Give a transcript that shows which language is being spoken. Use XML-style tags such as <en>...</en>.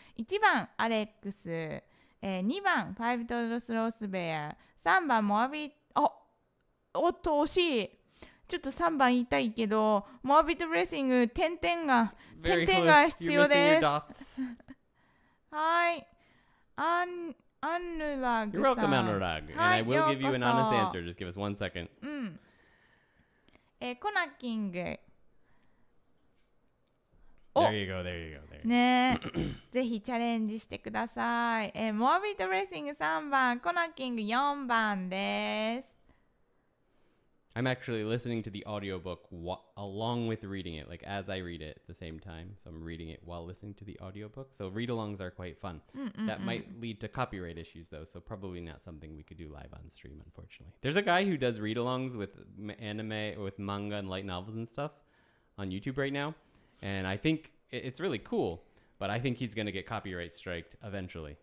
<ja>1番アレックス、2番ファイブトルスロースベア、3番モアビおっと惜しい。ちょっと3番言いたいけど、モアビットレーシング点々が必要です。はい。アヌラグ</ja> <en>You're</en> <ja>さん。</ja> <en>welcome, Anurag. And I will give you an honest answer. Just give us 1 second.</en> <ja>うん。コナキング。</ja> <en>There you go, there you go. There.</en> <ja>ねえ。ぜひチャレンジしてください。モアビットレーシング3番、コナキング4番です。</ja> <en>I'm actually listening to the audiobook along with reading it, like as I read it at the same time. So I'm reading it while listening to the audiobook. So read-alongs are quite fun. That might lead to copyright issues, though, so probably not something we could do live on stream, unfortunately. There's a guy who does read-alongs with anime, or with manga and light novels and stuff on YouTube right now, and I think it's really cool, but I think he's going to get copyright striked eventually.</en>